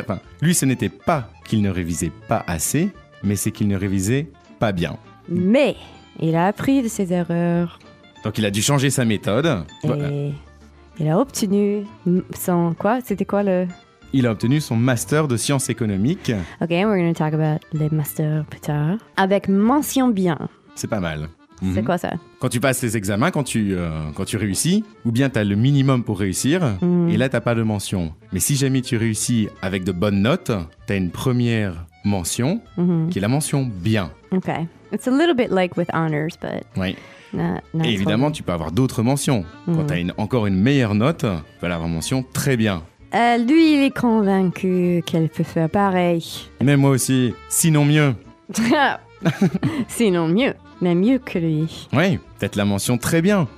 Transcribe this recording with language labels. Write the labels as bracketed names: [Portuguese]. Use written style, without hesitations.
[French] Enfin, lui, ce n'était pas qu'il ne révisait pas assez... Mais c'est qu'il ne révisait pas bien. Mais il a appris de ses erreurs. Donc il a dû changer sa méthode. Et voilà. Il a obtenu son quoi ? C'était quoi le ? Il a obtenu son master de sciences économiques. [English] Ok, we're going to talk about [French] les masters plus tard. Avec mention bien. C'est pas mal. C'est quoi ça ? Quand tu passes les examens, quand tu réussis, ou bien tu as le minimum pour réussir, et là, tu n'as pas de mention. Mais si jamais tu réussis avec de bonnes notes, tu as une première mention, qui est la mention bien. Ok. [English] It's a little bit like with honors, but... [French] Oui. Et évidemment, tu peux avoir d'autres mentions. Mm-hmm. Quand tu as encore une meilleure note, tu vas avoir mention très bien. Lui, il est convaincu qu'elle peut faire pareil. Mais moi aussi, sinon mieux. Sinon mieux. Mais mieux que lui. Oui, peut-être la mention très bien.